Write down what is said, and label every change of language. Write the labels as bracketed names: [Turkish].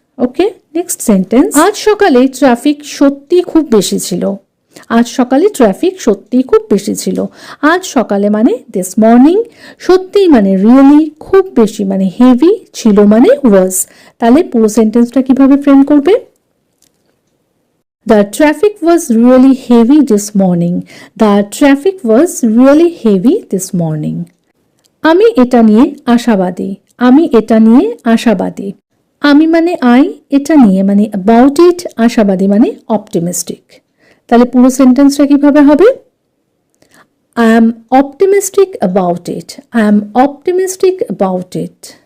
[Bangla] ওকে, next sentence, আজ সকালে traffic সত্যি খুব বেশি ছিল, আজ সকালে ট্রাফিক সত্যি খুব বেশি ছিল। আজ সকালে মানে [English] this morning, [Bangla] সত্যি মানে রিয়েলি, খুব বেশি মানে হেভি, ছিল মানে ওয়াজ। তাহলে পুরো সেন্টেন্সটা কিভাবে ফ্রেম করবে? [English] The traffic was really heavy this morning. The traffic was really heavy this morning. [Bangla] আমি এটা নিয়ে আশাবাদী, আমি এটা নিয়ে আশাবাদী। আমি মানে আই, এটা নিয়ে মানে [English] about it, [Bangla] আশাবাদী মানে অপটিমিস্টিক। তাহলে পুরো সেন্টেন্সটা কিভাবে হবে? [English] I am optimistic about it, I am optimistic about it.